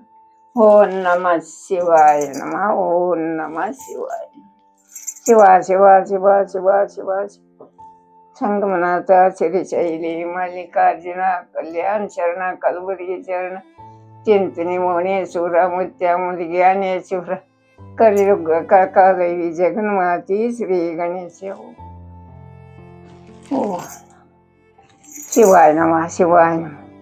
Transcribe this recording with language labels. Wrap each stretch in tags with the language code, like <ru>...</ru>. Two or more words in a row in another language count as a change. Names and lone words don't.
<sa>ಓಂ ನಮ ಶಿವಾಯ ನಮಃ ಓಂ ನಮ ಶಿವಾಯ. ಶಿವ ಶಿವ ಶಿವ ಶಿವ ಶಿವ ಶಿವ ಸಂಗಮನಾಥ ಶ್ರೀಶೈಲಿ ಮಲ್ಲಿಕಾರ್ಜುನ ಕಲ್ಯಾಣ ಶರಣ ಕಲಬುರ್ಗಿ ಶರಣ ಚಿಂತನಿ ಮೌನೇಶ್ವರ ಮುತ್ಯ ಮುದಿಜ್ಞಾನೇಶ್ವರ ಕಲಿಯುಗ ಕಾಕಾದೇವಿ ಜಗನ್ಮಾತಿ ಶ್ರೀ ಗಣೇಶ. ಓ ಶಿವಾಯ ನಮಃ ಶಿವಾಯ ನಮಃ.</sa>